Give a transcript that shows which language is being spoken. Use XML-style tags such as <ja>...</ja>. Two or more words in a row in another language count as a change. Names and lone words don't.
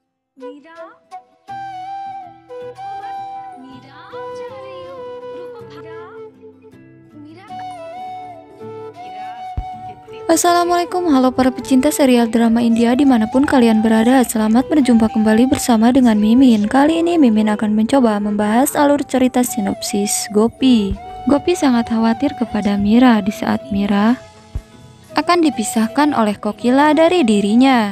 <hi>मीरा मीरा जा रही हो रूपा मीरा मीरा</hi> <id>Assalamualaikum, halo para pecinta serial drama India dimanapun kalian berada. Selamat berjumpa kembali bersama dengan Mimin. Kali ini Mimin akan mencoba membahas alur cerita sinopsis Gopi. Gopi sangat khawatir kepada Mira di saat Mira akan dipisahkan oleh Kokila dari dirinya.</id>